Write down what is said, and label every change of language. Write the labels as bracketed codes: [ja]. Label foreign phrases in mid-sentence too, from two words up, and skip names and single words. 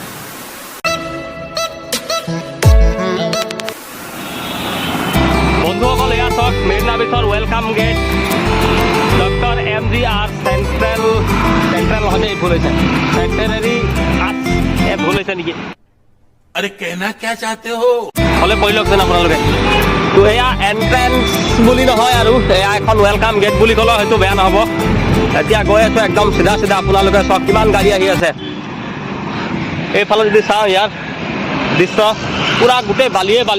[as] বন্ধুসকল এয়া চাওক মেৰিনা বিচৰ [en] welcome gate, [as] ডক্টৰ MGR চেণ্ট্ৰেল হয়তো এই ভুল হৈছে, চেণ্টেনাৰী আৰ্টছ এই ভুল হৈছে নেকি? [hi] अरे कहना क्या चाहते हो? [as] হ'লে পঢ়ি লওকচোন আপোনালোকে। তো এয়া এণ্ট্ৰেঞ্চ বুলি নহয় আৰু এয়া এখন [en] welcome gate [as] বুলি ক'লেও হয়তো বেয়া নহ'ব। এতিয়া গৈ আছোঁ একদম চিধা আপোনালোকে চাওক কিমান গাড়ী আহি আছে। এইফালে যদি চাওঁ ইয়াৰ দৃশ্য পূৰা গোটেই বালিয়ে বালি।